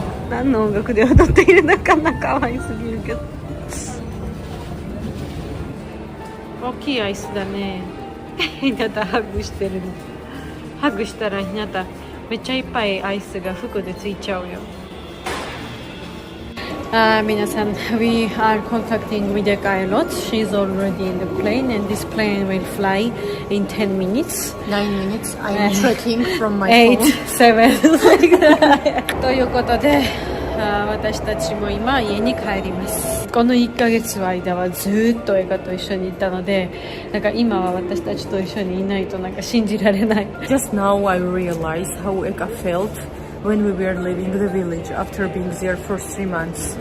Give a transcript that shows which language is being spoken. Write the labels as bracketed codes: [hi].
[ja] 何の音楽で踊っているのかな可愛すぎるけど。大きいアイスだね。ひなたハグしてるの。ハグしたらひなためっちゃいっぱいアイスが服でついちゃうよ。 [en] 皆さん、 we are contacting with the pilot. She's already in the plane and this plane will fly in 10 minutes. 9 minutes. I'm tracking from my 8, phone. [ja] 7ということで私たちも今家に帰ります。この1ヶ月の間はずっとエカと一緒にいたのでなんか今は私たちと一緒にいないとなんか信じられない。 [en] Just now I realized how Eka felt when we were leaving the village after being there for 3 months.